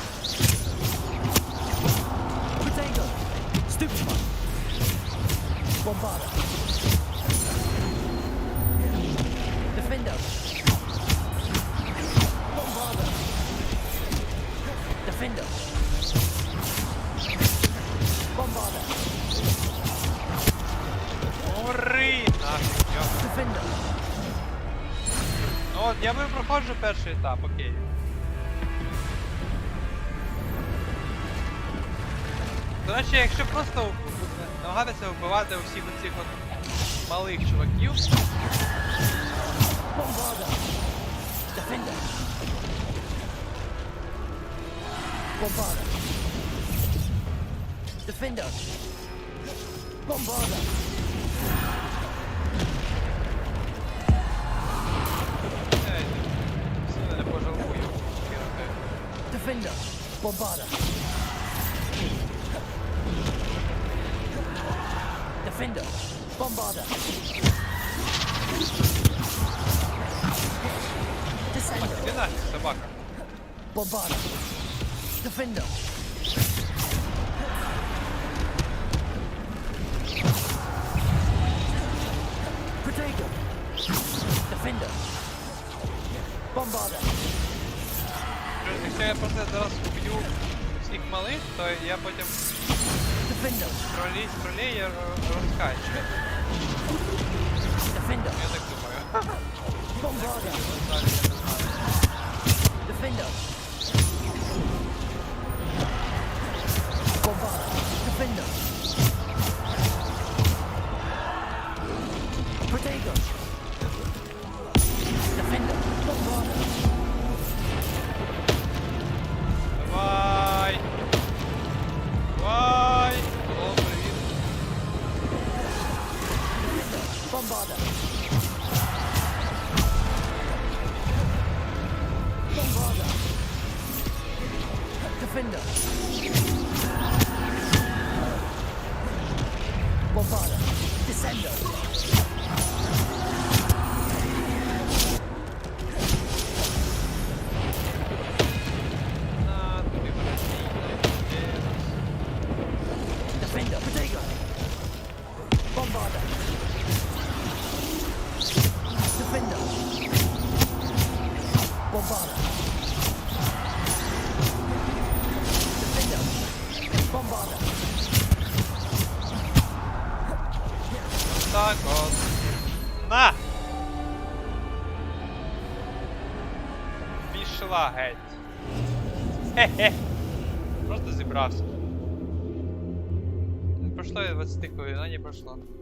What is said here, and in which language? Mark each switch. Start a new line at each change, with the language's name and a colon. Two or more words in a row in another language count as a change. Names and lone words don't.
Ukrainian: Protego. Stupefy. Bombarda. Defender. Bombarda. Defender. Bombarda. Гори! Нафіг, йо. Defender. Ну от, я би проходжу перший етап, окей. До речі, якщо просто намагатися вбивати усіх оцих от малих чуваків, Bombarda. Defender. Bombarda. Defender. Bombarda. ей, сильно не пожалкую кинути. Defender. Bombarda. Defender. Bombarda. Descender. Іди нафіг, собака. Bombarda. Defender. Protego. Defender. Bombarda. Якщо я просто зараз вб'ю всіх малих, то я потім Defender. тролей розкачу. Defender. Я так думаю. Bombarda. Далі я не знаю. Defender. Bombarda. Defender. Protego. Defender. Bombarda. Давай! Давай! О, привіт. Defender. Bombarda. Bombarda. Defender. Bombarda. Descender. На, тобі бронзійний. Defender. Protego. Bombarda. Defender. Bombarda. Defender. Bombarda. Так от. На! Пішла геть. Хе-хе. Просто зібрався. Не пройшло і 20 хвилин, а не пройшло.